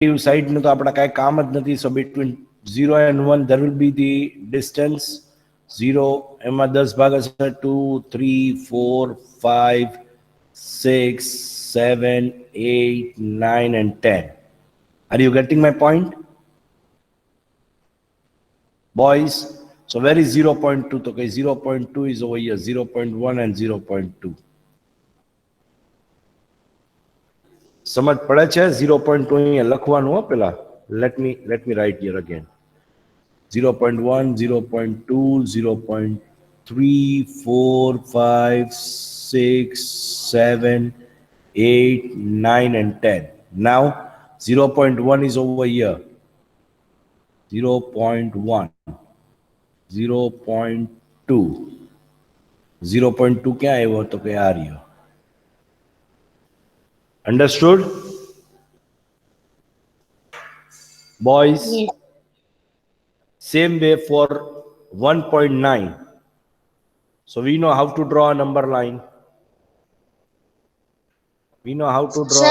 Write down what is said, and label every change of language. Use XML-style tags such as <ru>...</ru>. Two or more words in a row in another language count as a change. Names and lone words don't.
<gu>side નું તો આપડા કાંઈ કામ જ નથી.</gu> <en>So between 0 and 1 there will be the distance 0</en> <gu>એમાં 10 ભાગ હશે</gu> <en>2 3 4 5 6 7 8 9 and 10. Are you getting my point, boys? So where is 0.2?</en> <gu>તો કે</gu> <en>0.2 is over here, 0.1 and 0.2.</en> <gu>સમજ પડે છે? 0.2 અહીંયા લખવાનું હો પેલા.</gu> <en>let me write here again. 0.1, 0.2, 0.3, 4, 5, 6, 7, 8, 9 and 10. Now 0.1 is over here. 0.1, 0.2.</en> <hi>0.2 क्या है वो तो क्या आ रही हो?</hi> <en>Understood, boys? Yes. Same way for 1.9. So we know how to draw a number line. We know how to draw.</en>